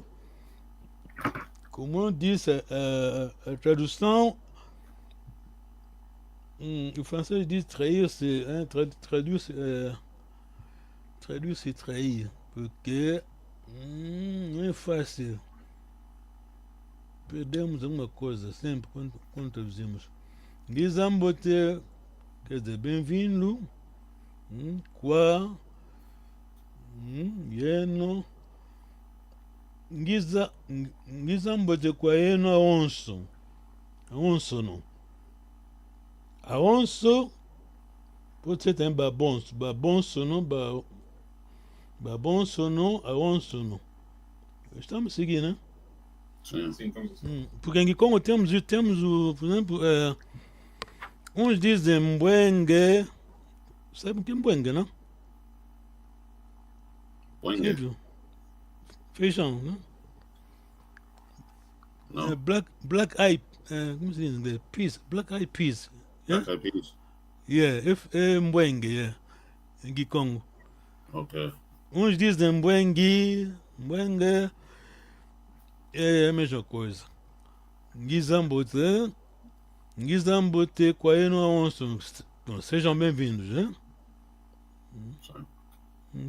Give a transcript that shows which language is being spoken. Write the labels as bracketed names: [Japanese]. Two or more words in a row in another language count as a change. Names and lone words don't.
[Portuguese] Como eu disse, a tradução, o francês diz trair-se, traduz-se, traduz-se trair, porque não é fácil. Perdemos alguma coisa sempre quando traduzimos. Guizambote, quer dizer, bem-vindo. [Kongo] Qua, yeno. Ngizambote kwa yeno aonso. [Portuguese] Aonso não. Aonso pode ser também babonso. Babonso não, babonso não, aonso não. Estamos seguindo, né? Sim. Estamos assim. Porque em Kikongo temos por exemplo, uns dizem mbwenge. Sabe o que é mbwenge, não? Põe. Feijão, né? Não. [English] Black eye, [Portuguese] como se diz em inglês? [English] Peas, black eye peas. Yeah? Black Eyed Peas. Yeah, mbwenge, yeah. [Portuguese] Em Kikongo. Ok. Uns dizem mbwenge é a mesma coisa. [Kongo] Ngizambote kwa yeno aonso. [Portuguese] Sejam bem-vindos, né? Sim.